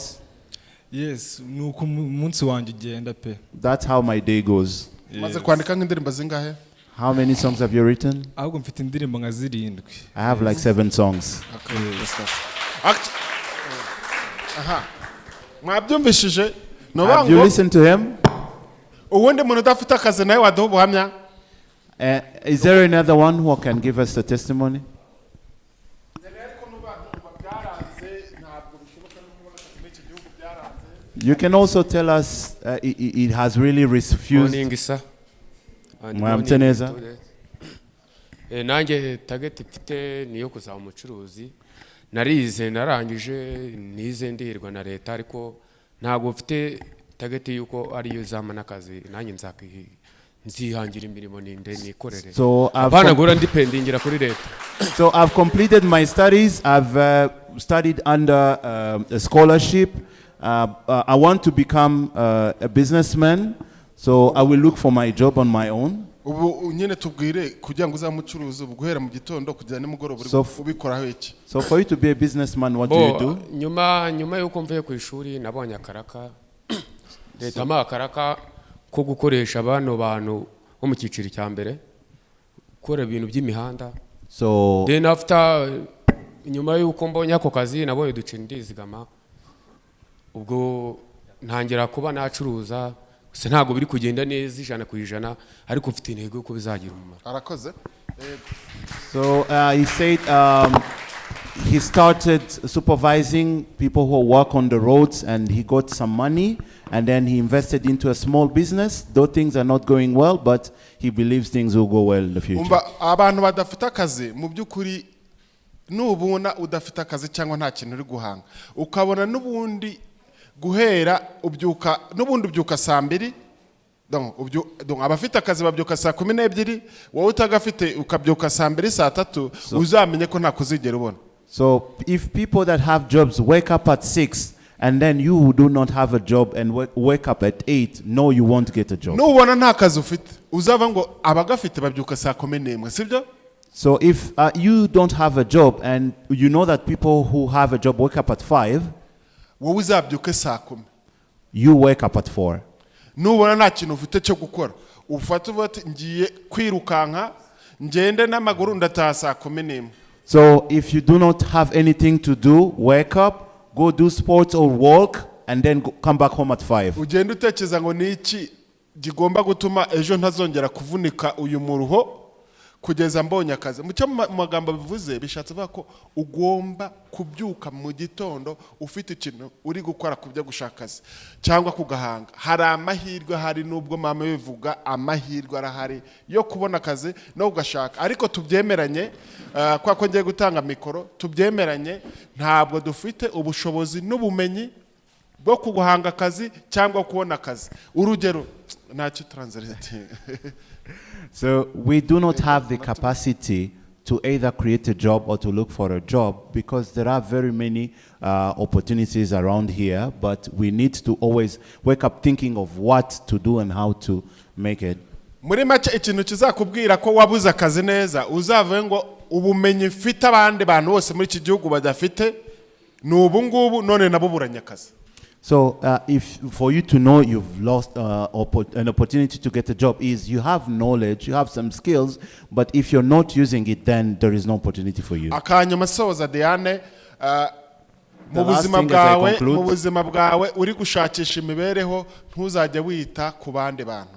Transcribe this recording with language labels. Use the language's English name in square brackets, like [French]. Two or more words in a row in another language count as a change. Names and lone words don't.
[English] Yes, [Kinyarwanda] nuko umunsi wanjye ugenda pe. [English] That's how my day goes. [Kinyarwanda] Maze kwandika nk'indirimbo zingahe? [English] How many songs have you written? [Kinyarwanda] Ahubwo mfite indirimbo nka 7. [English] I have like 7 songs. [Kinyarwanda] Okay, mwabyumvishije? [English] Have you listened to him? [Kinyarwanda] Uwundi muntu udafite akazi nawe waduha ubuhamya? [English] Is there another one who can give us a testimony? You can also tell us it has really refused. [Kinyarwanda] Nanjye target mfite niyo kuzaba umucuruzi. Narize narangije nize ndihirwa na leta ariko ntago mfite target yuko ariyo zamana akazi nanjye nzihangira imirimo nikorere. So abana gora ndipendingira kuri leta. [English] So I've completed my studies. I've studied under a scholarship. I want to become a businessman, so I will look for my job on my own. [Kinyarwanda] Ubu nyine tubwire kugira ngo uzamucuruze guhera mu gitondo kugera nimugoroba ubikoraho iki? [English] So for you to be a businessman, what do you do? [Kinyarwanda] Nyuma yuko mvuye ku ishuri nabonye akaraka. Leta amakaraka ko gukoresha abantu bo mu cyiciro cya mbere gukora ibintu by'imihanda. So [English] then after [Kinyarwanda] nyuma yuko mbonye ako kazi nabonye duce ndizigama ubwo ntangira kuba nacuruza se ntago biri kugenda neza 100% ariko mfite intego ko bizagira umumaro. Arakoze. [English] So he said he started supervising people who work on the roads and he got some money and then he invested into a small business. Though things are not going well, but he believes things will go well in the future. [Kinyarwanda] Abantu badafite akazi mu byukuri nubuna udafite akazi cyangwa nta kintu uri guhanga ukabona nubundi guhera ubyuka nubundi ubyuka saa 2 donc abafite akazi babyuka saa 12 wowe utagafite ukabyuka saa 2 saa 3 uzamenye ko nta kuzigera ubona. [English] So if people that have jobs wake up at 6 and then you who do not have a job and wake up at 8, no, you won't get a job. [Kinyarwanda] Nubona nta kazi ufite uzava ngo abagafite babyuka saa 11 sibyo? [English] So if you don't have a job and you know that people who have a job wake up at 5, [Kinyarwanda] wowe uzabyuke saa 10. [English] You wake up at 4. [Kinyarwanda] Nubona nta kintu ufite cyo gukora ufata uvuti ngiye kwirukanka ngende n'amaguru ndataha saa 11. [English] So if you do not have anything to do, wake up, go do sports or walk and then come back home at 5. [Kinyarwanda] Ugenda utekereza ngo niki gigomba gutuma ejo ntazongera kuvunika uyu muruho kugeza mbonye akazi. Mu magambo bivuze bishatse vuga ko ugomba kubyuka mu gitondo ufite ikintu uri gukora kubyo gushaka akazi cyangwa kugahanga. Hari amahirwe hari nubwo mama bivuga amahirwe arahari yo kubona akazi no ugashaka ariko tubyemeranye kwa ko ngiye gutanga mikoro tubyemeranye ntabwo dufite ubushobozi n'ubumenyi bwo kuguhanga akazi cyangwa kubona akazi. Urugero ntacyo translate. [English] So we do not have the capacity to either create a job or to look for a job because there are very many opportunities around here, but we need to always wake up thinking of what to do and how to make it. [Kinyarwanda] Muri make ikintu kizakubwira ko wabuze akazi neza uzavuye ngo ubumenyi mfite abandi bantu bose muri iki gihugu badafite n'ubu ngubu none nabo buranya akazi. [English] So if for you to know you've lost an opportunity to get a job is you have knowledge, you have some skills, but if you're not using it, then there is no opportunity for you. [Kinyarwanda] akanyuma soza Diane [English] The last thing as I conclude- [Kinyarwanda] mu buzima bwawe uri gushakisha imibereho ntuzajya wita ku bandi bantu.